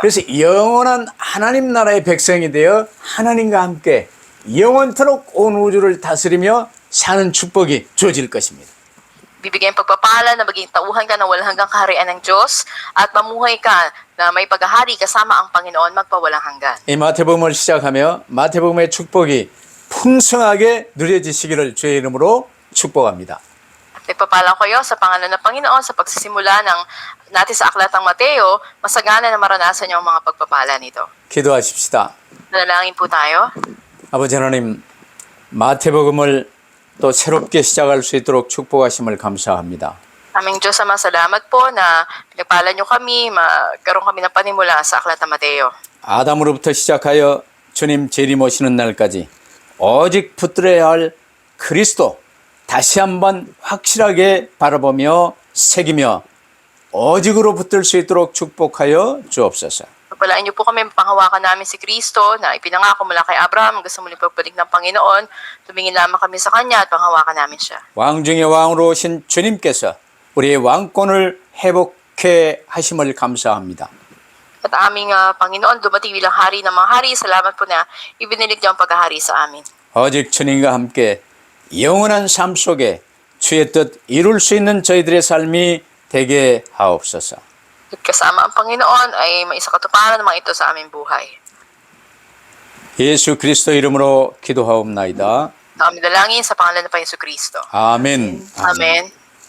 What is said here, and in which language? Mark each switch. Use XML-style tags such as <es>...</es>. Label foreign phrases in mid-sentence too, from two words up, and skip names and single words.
<ko>그래서 영원한 하나님 나라의 백성이 되어 하나님과 함께 영원토록 온 우주를 다스리며 사는 축복이 주어질 것입니다.</ko> <tl>Bibigyan pagpapala na maging tauhan ka ng walang hanggang kaharian ng Diyos at mamuhay ka na may paghahari kasama ang Panginoon magpawalang hanggan.</tl> <ko>이 마태복음을 시작하며 마태복음의 축복이 풍성하게 누려지시기를 주의 이름으로 축복합니다.</ko> <tl>Nagpapala kayo sa pangalan ng Panginoon sa pagsisimula ng natin sa Aklat ng Mateo, masagana na maranasan niyo ang mga pagpapala nito.</tl> <ko>기도하십시다.</ko> <tl>Nanalangin po tayo.</tl> <ko>아버지 하나님, 마태복음을 또 새롭게 시작할 수 있도록 축복하심을 감사합니다.</ko> <tl>Aming Diyos, Ama, salamat po na pinagpala niyo kami, magkaroon kami ng panimula sa Aklat ng Mateo.</tl> <ko>아담으로부터 시작하여 주님 재림 오시는 날까지 오직 붙들어야 할 그리스도 다시 한번 확실하게 바라보며 새기며 오직으로 붙들 수 있도록 축복하여 주옵소서.</ko> <tl>Pagpalain niyo po kami, panghawakan namin si Kristo na ipinangako mula kay Abraham hanggang sa muling pagbalik ng Panginoon. Tumingin lamang kami sa Kanya at panghawakan namin siya.</tl> <ko>왕 중의 왕으로 오신 주님께서 우리의 왕권을 회복해 하심을 감사합니다.</ko> <tl>At aming Panginoon, dumating bilang hari ng mga hari. Salamat po na ibinilig niyo ang paghahari sa amin.</tl> <ko>오직 주님과 함께 영원한 삶 속에 주의 뜻 이룰 수 있는 저희들의 삶이 되게 하옵소서.</ko> <tl>At kasama ang Panginoon ay may isa katuparan naman ito sa aming buhay.</tl> <ko>예수 그리스도 이름으로 기도하옵나이다.</ko> <tl>Ang aming dalangin sa pangalan ng Panginoon Kristo.</tl> <ko>아멘.</ko> <tl>Amen.</tl>